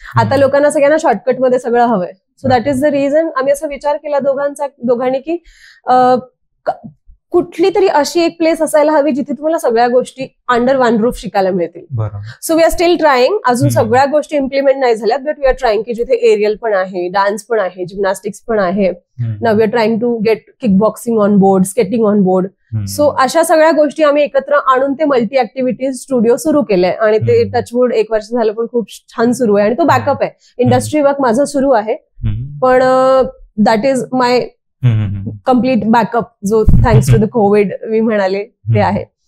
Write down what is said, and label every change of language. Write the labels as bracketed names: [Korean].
[Marathi] आता लोकांना सगळ्यांना शॉर्टकटमध्ये सगळं हवंय. [English] so that is the reason [Marathi] आम्ही असा विचार केला दोघांनी की कुठली तरी अशी एक प्लेस असायला हवी जिथे तुम्हाला सगळ्या गोष्टी अंडर वन रूफ शिकायला मिळतील. [English] So we are still trying. [Marathi] अजून सगळ्या गोष्टी इम्प्लिमेंट नाही झाल्यात, [English] but we are trying [Marathi] की जिथे एरियल पण आहे, डान्स पण आहे, जिम्नॅस्टिक्स पण आहे. [English] Now we are trying to get kick boxing on board, skating on board. [Marathi] So अशा सगळ्या गोष्टी आम्ही एकत्र आणून ते मल्टी ऍक्टिव्हिटीज स्टुडिओ सुरू केलंय. आणि ते टचवूड 1 वर्ष झालं पण खूप छान सुरू आहे. आणि तो बॅकअप आहे. इंडस्ट्री वर्क माझं सुरू आहे, पण [English] that is my complete backup, [Marathi] जो [English] thanks to the covid [Marathi] मी म्हणाले ते आहे.